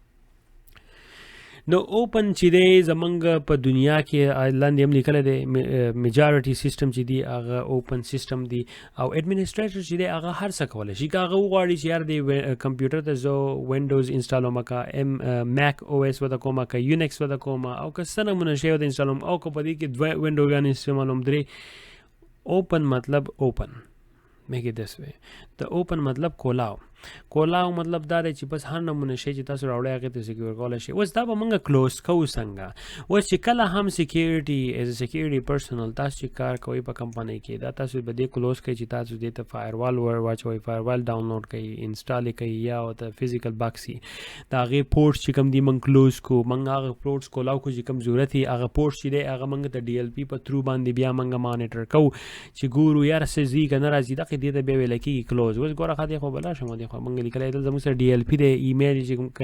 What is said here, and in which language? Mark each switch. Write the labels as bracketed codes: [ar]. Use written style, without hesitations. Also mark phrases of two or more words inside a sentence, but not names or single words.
[ps] نو اوپن چې دی زمونږ په دنیا کې لاندې هم لیکلی دی [en] majority system [ps] چې دی هغه [en] open system [ps] دی او ایډمنسټریټر چې دی هغه هر څه کولی شي که هغه وغواړي چې یار دی کمپیوټر ته زه وینډوز انسټالوم که میک او ایس ورته کوم که یونیکس ورته کوم او که څه نمونه شی ورته انسټالوم او که په دې کې دوه وینډوګانې استعمالوم درې اوپن مطلب اوپن [en] make it this way the open [ps] مطلب کولاو مطلب دا دی چې بس هر نمونه شی چې تاسو راوړی هغې ته سکیور کولی شي اوس دا به موږ کلوز کوو څنګه اوس چې کله هم [en] security as a security personnel [ps] تاسو چې کار کوئ په کمپنۍ کې دا تاسو به دې کلوز کوئ چې تاسو دې ته فایروال واچوئ فایروال ډاونلوډ کوئ انسټال یې کوئ یا ورته [en] physical box [ps] وي د هغې پورټس چې کوم دي موږ کلوز کوو موږ هغه پورټس کولاو کوو چې کوم ضرورت وي هغه پورټس چې دی هغه موږ ته ډي ایل پي په تھرو باندې بیا موږ مانیټر کوو چې ګورو یاره څه ځي که نه راځي دغې دې ته بیا ویلی کېږي کلوز اوس ګوره ښه دی خو بلا شم دی خو موږ لیکلی دلته زموږ سره ډي ایل پي دی ایمیل چې